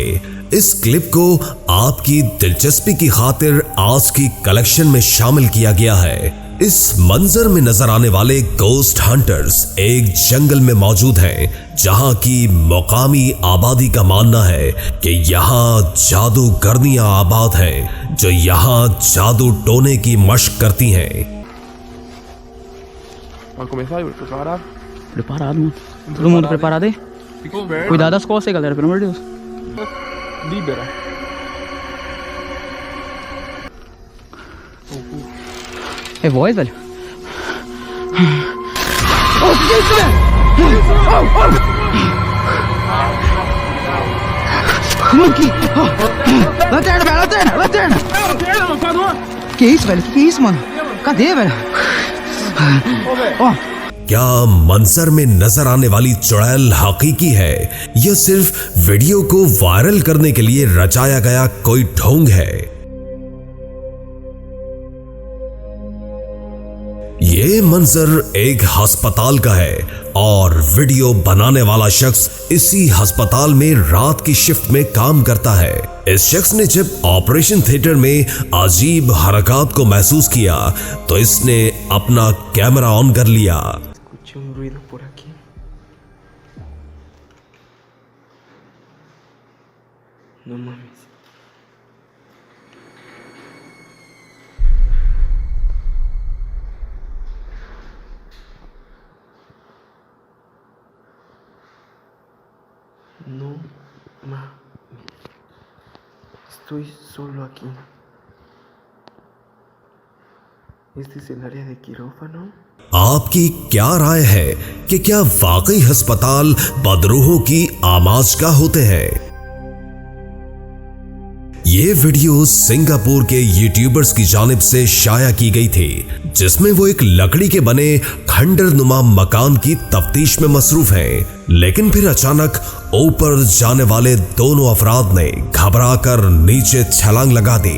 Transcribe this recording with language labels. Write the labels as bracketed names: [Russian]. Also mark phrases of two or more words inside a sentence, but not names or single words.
[Urdu] اس کلپ کو آپ کی دلچسپی کی خاطر آج کی کلیکشن میں شامل کیا گیا ہے. اس منظر میں نظر آنے والے [English] ghost hunters [Urdu] ایک جنگل میں موجود ہیں، جہاں کی مقامی آبادی کا ماننا ہے کہ یہاں جادوگرنیاں آباد ہیں جو یہاں جادو ٹونے کی مشق کرتی ہیں. [Portuguese] Vamos começar, Yuri? Preparado? Preparado, mano. Todo mundo preparado aí? Fica esperto. Cuidado das costas aí, galera, pelo amor de Deus. Libera. É voz, velho? Ô, que é isso, velho? Aqui! Lanterna, velho, lanterna, lanterna! Lanterna, mano, parou! Que isso, velho? Que é isso, mano? Cadê, velho? Ó. [Urdu] کیا منظر میں نظر آنے والی چڑیل حقیقی ہے یا صرف ویڈیو کو وائرل کرنے کے لیے رچایا گیا کوئی ڈھونگ ہے? یہ منظر ایک اسپتال کا ہے اور ویڈیو بنانے والا شخص اسی اسپتال میں رات کی شفٹ میں کام کرتا ہے. اس شخص نے جب [English] operation theater [Urdu] میں عجیب حرکت کو محسوس کیا تو اس نے اپنا کیمرا آن کر لیا. [Spanish] Escuché un ruido por aquí. No mames. No mames. Estoy solo aquí. ¿Este es el área de quirófano? [Urdu] آپ کی کیا رائے ہے کہ کیا واقعی اسپتال بدروحوں کی آماجگاہ ہوتے ہیں? یہ ویڈیو سنگاپور کے یوٹیوبرز کی جانب سے شائع کی گئی تھی جس میں وہ ایک لکڑی کے بنے کھنڈر نما مکان کی تفتیش میں مصروف ہیں، لیکن پھر اچانک اوپر جانے والے دونوں افراد نے گھبرا کر نیچے چھلانگ لگا دی.